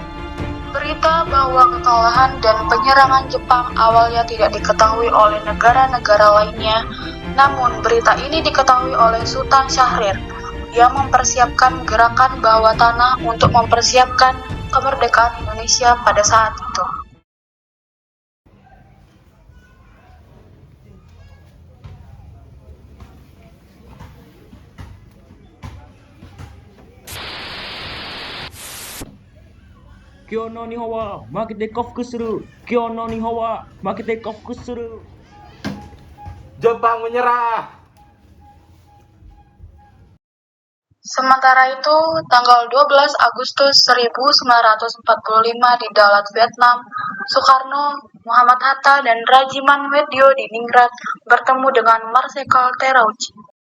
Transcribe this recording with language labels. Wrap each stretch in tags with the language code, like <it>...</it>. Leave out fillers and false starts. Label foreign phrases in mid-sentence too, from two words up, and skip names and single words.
<id>Berita bahwa kekalahan dan penyerangan Jepang awalnya tidak diketahui oleh negara-negara lainnya, namun berita ini diketahui oleh Sultan Syahrir yang mempersiapkan gerakan bawah tanah untuk mempersiapkan kemerdekaan Indonesia pada saat itu.</id> <ja>今日の日本は負けて降伏する. 今日の日本は負けて降伏する.</ja> <id>Jepang menyerah. Sementara itu, tanggal 12 Agustus 1945 di Dalat, Vietnam, Soekarno, Muhammad Hatta, dan Rajiman Weddio di Ningrat bertemu dengan Marsekal Terauchi.</id>